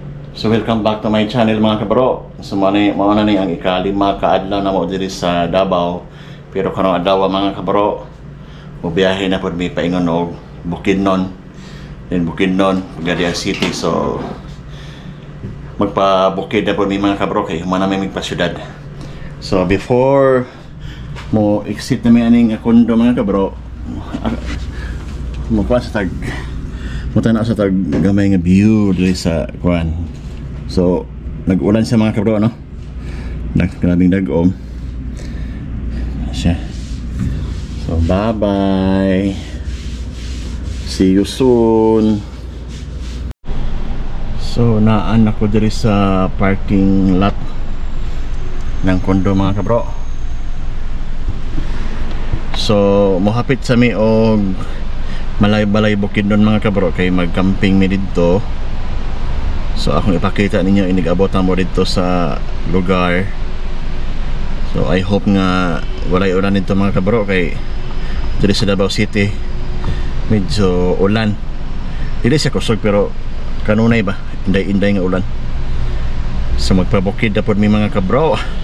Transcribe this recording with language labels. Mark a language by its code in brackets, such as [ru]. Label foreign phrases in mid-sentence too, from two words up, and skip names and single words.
[en] So welcome back to my channel [ceb] mga kabro. So mauna ni ang ikalima kaadlaw na mo diri sa Davao. Pero karong adlaw mga kabro, mobiyahe na pud mi paingon og Bukidnon. Then Bukidnon Pagadian City. So magpa-bukid na pud mi mga kabro kay humana may migpasyudad. So before mo exit na mi aning kondo mga kabro, mo pa sa tag mutana sa tag gamay nga view diri sa kuan. So nag-ulan sa mga kabro, no? Grabing dag-om siya. [en] So bye bye, see you soon. [tl] So naan ako diri sa parking lot ng kondo [ceb] mga kabro. So mohapit sa mi og Malay-balay Bukidnon mga kabro kay mag-camping mi dito. So akong ipakita ninyo inig-abot mo dito sa lugar. [en] So I hope [ceb] nga walay ulan dito mga kabro kay dito sa Davao City medyo ulan. Dili siya kusog pero kanunay ba, inday-inday nga ulan. So magpabukid na po mi mga kabro.